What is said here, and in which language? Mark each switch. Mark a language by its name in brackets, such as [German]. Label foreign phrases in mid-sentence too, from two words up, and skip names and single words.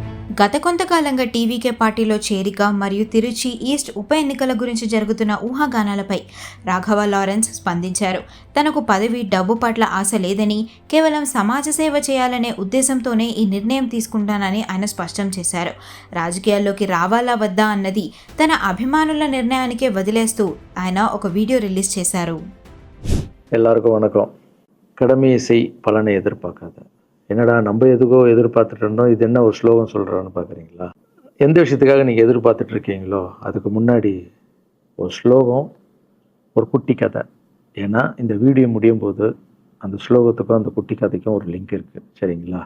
[Telugu] గత కొంతకాలంగా టీవీకే పార్టీలో చేరిక మరియు తిరుచి ఈస్ట్ ఉప ఎన్నికల గురించి జరుగుతున్న ఊహాగానాలపై రాఘవ లారెన్స్ స్పందించారు. తనకు పదవి, డబ్బు పట్ల ఆశ లేదని, కేవలం సమాజ సేవ చేయాలనే ఉద్దేశంతోనే ఈ నిర్ణయం తీసుకుంటానని ఆయన స్పష్టం చేశారు. రాజకీయాల్లోకి రావాలా వద్దా అన్నది తన అభిమానుల నిర్ణయానికే వదిలేస్తూ ఆయన ఒక వీడియో రిలీజ్ చేశారు. [Tamil] எல்லாருக்கும் வணக்கம். கடமை செய் பலனை எதிர்பார்க்காத. என்னடா நம்ம எதுக்கோ எதிர்பார்த்துட்டு இருந்தோம், இது என்ன ஒரு ஸ்லோகம் சொல்கிறான்னு பார்க்குறீங்களா? எந்த விஷயத்துக்காக நீங்கள் எதிர்பார்த்துட்டு இருக்கீங்களோ அதுக்கு முன்னாடி ஒரு ஸ்லோகம், ஒரு குட்டி கதை. ஏன்னா இந்த வீடியோ முடியும் போது அந்த ஸ்லோகத்துக்கும் அந்த குட்டி கதைக்கும் ஒரு லிங்க் இருக்குது, சரிங்களா?